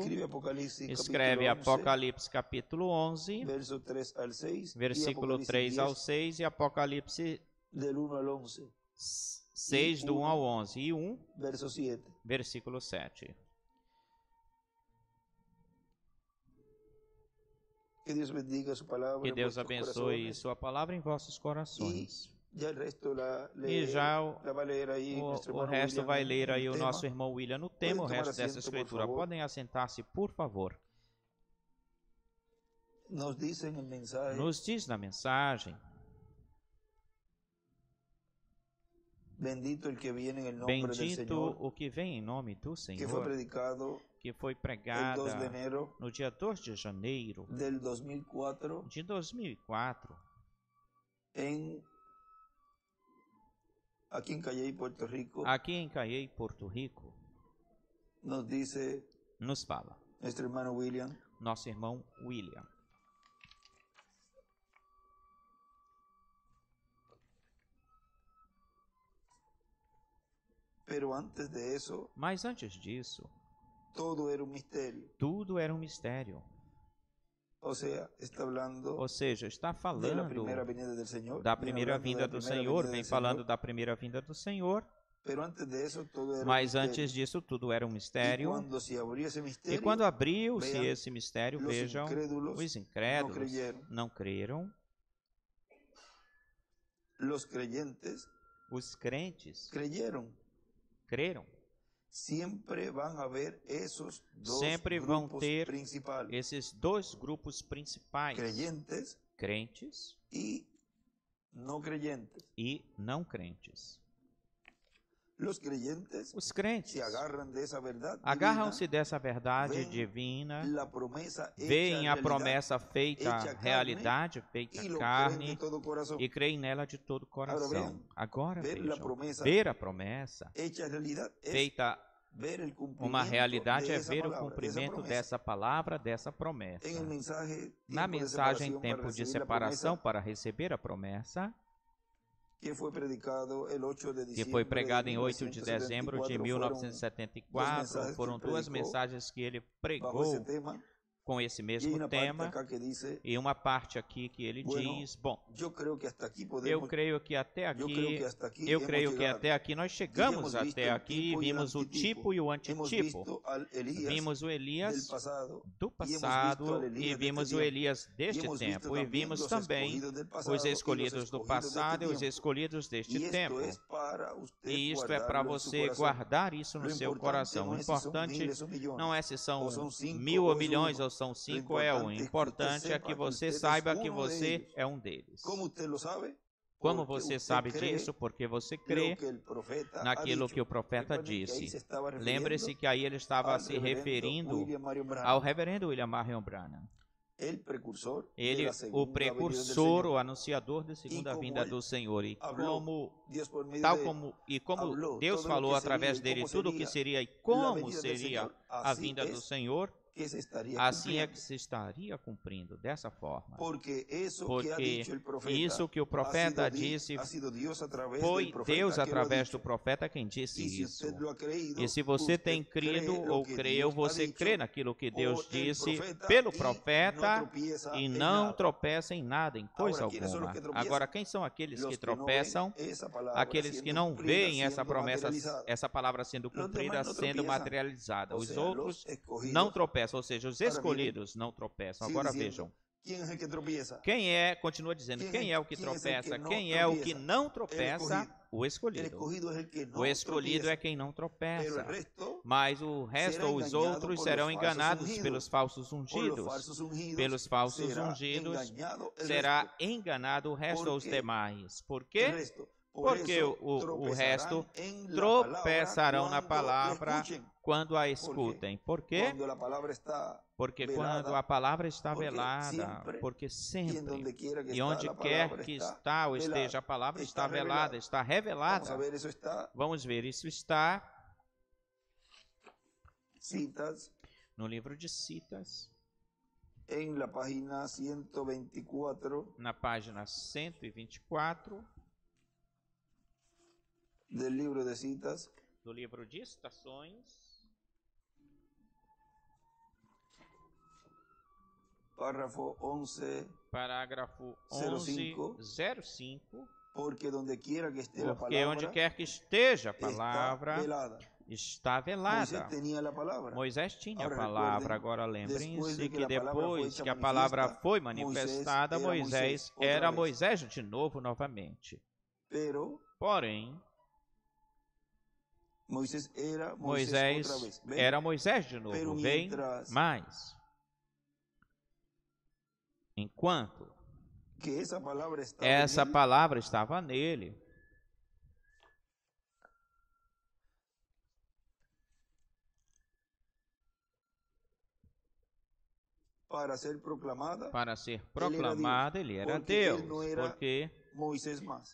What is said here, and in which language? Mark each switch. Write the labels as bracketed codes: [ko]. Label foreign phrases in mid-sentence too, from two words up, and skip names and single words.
[es] escribe Apocalipsis [pt] escreve capítulo 11, Apocalipse capítulo 11, [es] verso 3 al 6, y versículo Apocalipsis [pt] 3 ao 10, 6 e Apocalipse [es] del 1 al 11, [pt] 6 do 1 ao 11 e 1, [es] verso 7. [pt] versículo 7. [es] Que Dios bendiga su palabra [pt] Que [es] en [pt] Deus [es] vuestros [pt] abençoe [es] corazones. [pt] sua palavra em vossos corações. [es] Ya el resto la [pt] já [es] va a leer ahí nuestro [pt] O [es] hermano [pt] resto [es] William [pt] vai [es] en [pt] ler [es] el [pt] aí o [es] tema. [pt] nosso irmão William no tema, o [es] tomar [pt] resto dessa assento, por escritura. favor. Podem assentar-se, por favor. [es] Nos dice en el mensaje: [pt] Nos diz na mensagem: [es] bendito el que viene en el nombre del [pt] bendito [es] Señor, [pt] o que vem em nome do [es] que fue [pt] Senhor, [es] predicado [pt] que foi [es] el 2 [pt] pregada [es] de enero [pt] no dia 2 de janeiro [es] del 2004 [pt] de 2004, [es] aquí en Cayey, Puerto Rico. [pt] aqui em Cayey, Porto Rico. [es] Nos dice [pt] Nos fala [es] nuestro hermano William: [pt] nosso irmão William. [es] pero antes de eso, [pt] Mas antes disso, [es] todo era un misterio. [pt] tudo era um mistério. [es] O sea, está hablando [pt] Ou seja, está [es] de la [pt] falando [es] primera venida del Señor. [pt] da [es] viene [pt] primeira [es] hablando de [pt] vinda [es] la [pt] do [es] primera [pt] Senhor, [es] venida [pt] vem [es] del [pt] falando [es] Señor, [pt] da primeira vinda do Senhor, [es] pero antes de eso todo era un [pt] mas [es] misterio. [pt] antes disso tudo era um [es] Y [pt] mistério. [es] cuando se abrió ese [pt] E [es] misterio, [pt] quando abriu-se [es] vean, [pt] esse mistério, [es] los [pt] vejam, [es] incrédulos [pt] os incrédulos [es] creyeron. [pt] não creram, [es] los creyentes [pt] os crentes [es] creyeron. [pt] creram. [es] Siempre van a haber esos dos [pt] Sempre vão [es] grupos [pt] ter [es] principales: [pt] esses dois grupos principais, [es] creyentes [pt] crentes [es] y no creyentes. [pt] e não crentes. [es] Los creyentes [pt] Os crentes [es] se agarran de esa verdad [pt] agarram-se dessa verdade veem divina, [es] la promesa hecha [pt] veem a [es] realidad, [pt] promessa feita [es] hecha carne, [pt] realidade, feita y lo creen de carne, [es] todo corazón. [pt] e creem nela de todo o coração. Agora ver a vejam, promessa ver a promessa [es] Hecha realidad es [pt] feita [es] ver el [pt] Uma [es] cumplimiento realidade de [pt] é [es] esa [pt] ver o [es] palabra, de esa [pt] cumprimento [es] promesa. [pt] dessa palavra, dessa promessa. [es] En el mensaje, [pt] Na [es] tiempo de [pt] mensagem, [es] separación para [pt] tempo de [es] recibir la [pt] separação [es] promesa, [pt] para receber a promessa, que foi [es] predicado el 8 de [pt] que [es] diciembre [pt] foi [es] de [pt] pregado em 8 de dezembro de 1974, 1974, foram duas mensagens que ele [es] bajo esse [pt] pregou [es] tema, [pt] com esse [es] y hay [pt] mesmo [es] una parte [pt] tema, [es] acá que dice, [pt] e uma parte aqui que ele [es] bueno, [pt] diz, bom, [es] yo creo que hasta aquí [pt] eu [es] podemos, [pt] creio que até [es] yo creo [pt] aqui, [es] que hasta aquí [pt] eu [es] hemos [pt] creio que [es] llegado. [pt] até aqui nós [es] Y [pt] chegamos [es] hemos visto [pt] até [es] el [pt] aqui, [es] tipo y el [pt] vimos o [es] antitipo, [pt] tipo e o [es] hemos [pt] antitipo, [es] visto al Elías [pt] vimos o [es] del [pt] Elias [es] pasado, [pt] do [es] y hemos visto [pt] passado [es] al [pt] e [es] Elías de [pt] vimos [es] este [pt] o [es] tiempo, [pt] Elias [es] y [pt] deste [es] hemos visto [pt] tempo e [es] también [pt] vimos [es] los [pt] também [es] escogidos del [pt] os [es] pasado y los [pt] escolhidos do [es] escogidos de este [pt] passado e os [es] tiempo. [pt] escolhidos deste [es] Y esto [pt] tempo. [es] es para usted [pt] E isto é para [es] guardarlo en su [pt] você [es] corazón. [pt] guardar isso no [es] Lo [pt] seu [es] importante [pt] coração. [es] no [pt] O [es] es si son [pt] importante [es] miles o millones, [pt] não é se são [es] o son 5 [pt] mil [es] o [pt] ou [es] es [pt] milhões [es] uno. [pt] ou são [es] Lo [pt] 5 é um. O [es] importante es que usted [pt] importante é [es] sepa [pt] que [es] que [pt] você [es] usted es [pt] saiba que [es] uno de [pt] você [es] ellos. [pt] é um deles. [es] ¿Cómo usted lo sabe? [pt] Como [es] Porque [pt] você [es] usted [pt] sabe [es] cree [pt] disso? Porque você [es] lo [pt] crê [es] que el profeta ha [pt] naquilo [es] dicho. [pt] que o profeta [es] Recuerden que ahí [pt] disse. [es] se estaba [pt] Lembre-se [es] refiriendo [pt] que aí ele estava [es] al [pt] se [es] reverendo [pt] referindo [es] William Marion Branham, [pt] ao reverendo William Marion Branham. [es] el precursor de [pt] Ele, [es] la [pt] o [es] segunda venida del [pt] precursor, [es] Señor. [pt] o anunciador da segunda [es] como [pt] vinda ele do Senhor. E [es] habló, [pt] como [es] Dios por medio [pt] tal [es] de él [pt] como [es] habló [pt] Deus [es] todo lo [pt] falou [es] que [pt] através [es] sería y [pt] dele [es] cómo [pt] tudo o que [es] sería [pt] seria e [es] la [pt] como [es] venida del [pt] seria [es] Señor. [pt] a [es] Así [pt] vinda do [es] es [pt] Senhor, [es] que se estaría [pt] assim é [es] cumpliendo. [pt] que se estaria cumprindo dessa forma. [es] Porque eso que ha [pt] Porque [es] dicho el profeta [pt] isso que o profeta disse [es] ha sido Dios a través [pt] foi [es] del profeta [pt] Deus [es] que lo ha [pt] através [es] dicho. [pt] do profeta quem disse [es] Y si [pt] isso. [es] usted lo ha creído, [pt] E se você [es] usted [pt] tem crido [es] cree lo [pt] ou [es] que [pt] creu, [es] Dios ha [pt] você [es] dicho [pt] crê naquilo que Deus [es] por el [pt] disse [es] profeta [pt] pelo [es] y [pt] profeta [es] no tropieza [pt] e [es] en [pt] não [es] nada. [pt] tropeça em nada, em coisa [es] Ahora, ¿quiénes son los [pt] alguma. [es] que tropiezan? [pt] Agora, quem são aqueles [es] Los [pt] que [es] que no ven [pt] tropeçam? [es] esa palabra [pt] Aqueles que [es] siendo [pt] não [es] cumplida, [pt] veem essa [es] siendo [pt] promessa, [es] materializada. [pt] essa palavra sendo [es] Los [pt] cumprida, [es] demás no [pt] sendo [es] tropiezan. [pt] materializada. [es] O [pt] Os [es] sea, [pt] outros [es] los escogidos. [pt] não tropeçam, ou seja, os [es] Ahora, [pt] escolhidos não tropeçam. [es] sigue [pt] Agora [es] diciendo, [pt] vejam. [es] ¿quién es el que tropieza? [pt] Quem é, continua dizendo, quem é o que [es] quién es el [pt] tropeça? [es] que no [pt] Quem é o que [es] tropieza? [pt] não tropeça? O [es] El [pt] escolhido. [es] escogido es el que no [pt] O escolhido [es] tropieza. [pt] é quem não [es] Pero el [pt] tropeça. [es] resto, [pt] Mas o resto, [es] será [pt] os enganado outros, [es] por [pt] serão [es] los falsos [pt] enganados [es] ungidos. [pt] pelos falsos [es] por los [pt] ungidos. [es] falsos ungidos, [pt] Pelos falsos [es] será [pt] ungidos, [es] engañado el [pt] será [es] resto. [pt] enganado o resto [es] ¿Por [pt] aos quê? demais. [es] Por El [pt] quê? resto. Por [es] Porque eso [pt] o resto [es] tropezarán en la [pt] tropeçarão na [es] palabra [pt] palavra [es] cuando la escuchen. [pt] quando a escutem. Por quê? [es] Cuando la palabra está [pt] Porque [es] velada, [pt] quando a palavra está [es] porque [pt] velada, sempre, porque [es] y en [pt] sempre, [es] donde quiera que [pt] e [es] está, [pt] onde [es] la [pt] quer [es] palabra [pt] que [es] está [pt] está ou [es] velada. [pt] esteja, a palavra [es] Está [pt] está velada, [es] revelada. [pt] está [es] Vamos a [pt] revelada. [es] ver, eso está [pt] Vamos ver, isso está [es] citas [pt] no livro de Citas, [es] en la página 124 [pt] na página 124 [es] del libro de citas, [pt] do livro de Estações, [es] párrafo 11, [pt] parágrafo 05, 11:05, [es] porque donde quiera que esté la [pt] porque onde [es] palabra [pt] quer que esteja a [es] está [pt] palavra [es] velada. [pt] está [es] Moisés [pt] velada. [es] tenía la palabra. [pt] Moisés tinha a Agora, palavra, recordem, agora depois lembrem-se de que que a palavra foi depois [es] hecha [pt] que a palavra [es] manifiesta, [pt] foi manifestada, [es] Moisés era [pt] Moisés Moisés outra era vez. Moisés de novo, novamente. [es] Pero [pt] Porém, [es] Moisés era Moisés [pt] Moisés [es] otra vez. ¿Ven? [pt] era Moisés de [es] Pero [pt] novo, vem [es] mientras [pt] mais. Enquanto [es] que esa palabra estaba [pt] essa [es] en él, [pt] palavra estava nele, [es] para ser proclamada, [pt] para ser proclamada, ele era porque ele Deus, não era porque [es] Moisés más.